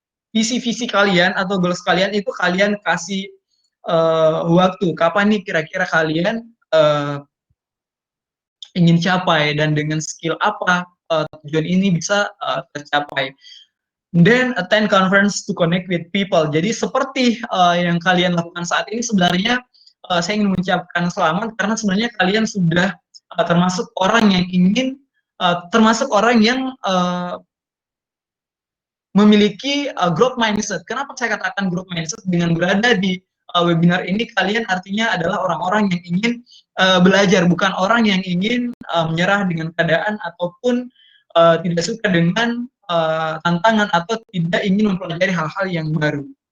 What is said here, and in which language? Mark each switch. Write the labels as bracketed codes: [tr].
[id] visi-visi kalian atau goals kalian itu kalian kasih waktu. Kapan nih kira-kira kalian ingin capai dan dengan skill apa tujuan ini bisa tercapai. [en] Then attend conference to connect with people. [id] Jadi seperti yang kalian lakukan saat ini sebenarnya saya ingin mengucapkan selamat karena sebenarnya kalian sudah termasuk orang yang ingin termasuk orang yang memiliki growth mindset. Kenapa saya katakan growth mindset? Dengan berada di webinar ini kalian artinya adalah orang-orang yang ingin belajar, bukan orang yang ingin menyerah dengan keadaan ataupun tidak suka dengan tantangan atau tidak ingin mempelajari hal-hal yang baru.